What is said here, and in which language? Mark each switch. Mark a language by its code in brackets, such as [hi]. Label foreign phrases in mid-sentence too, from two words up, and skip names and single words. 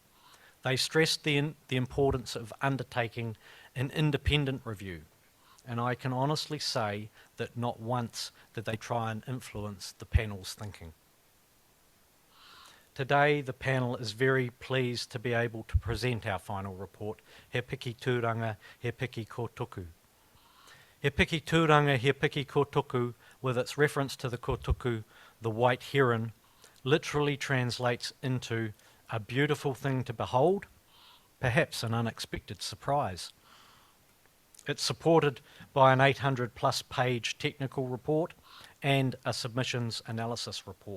[en] They stressed the importance of undertaking an independent review, and I can honestly say that not once did they try and influence the panel's thinking. Today, the panel is very pleased to be able to present our final report, He Piki Tūranga, He Piki Kōtuku. He Piki Tūranga, He Piki Kōtuku, with its reference to the kōtuku, the white heron, literally translates into a beautiful thing to behold, perhaps an unexpected surprise. It's supported by an 800+ page technical report and a submissions analysis report.